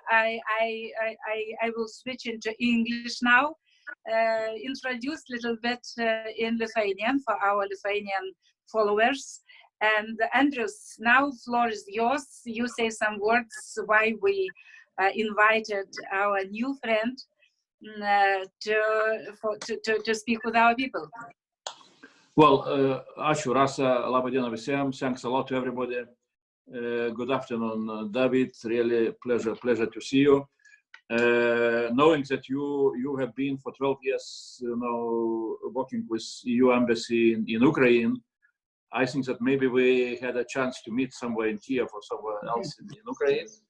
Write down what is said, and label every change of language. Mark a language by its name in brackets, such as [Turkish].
[English] I will switch into English now, introduce a little bit in Lithuanian for our Lithuanian followers. And Andrius, now the floor is yours. You say some words why we invited our new friend to speak with our people. [Lithuanian] Well, ačiū Rasa, labą dieną visiems. [English] Thanks a lot to everybody. Good afternoon, David. Really pleasure to see you. Knowing that you have been for 12 years, working with EU embassy in Ukraine, I think that maybe we had a chance to meet somewhere in Kiev or somewhere else in Ukraine.